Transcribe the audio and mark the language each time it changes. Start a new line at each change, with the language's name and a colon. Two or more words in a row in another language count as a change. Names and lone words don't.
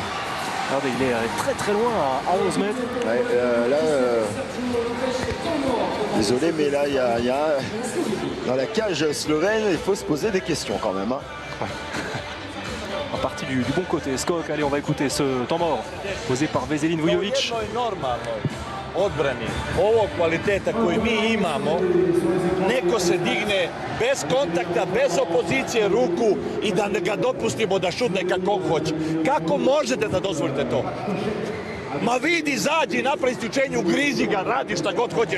French: Regardez, il est très très loin à 11 mètres. Ouais, désolé, mais là, il y a dans la cage slovène, il faut se poser des questions quand même. Hein. En partie du bon côté. Skok, allez, on va écouter ce temps mort posé par Veselin Vujović.
Serbian: Odbrani ovog kvaliteta koji mi imamo, neko se digne bez kontakta, bez opozicije ruku i da ga dopustimo da šutne kako hoće. Kako možete da dozvolite to? Ma vidi, izađi, napravi isključenje, ugrizi ga, radi šta god hoćeš.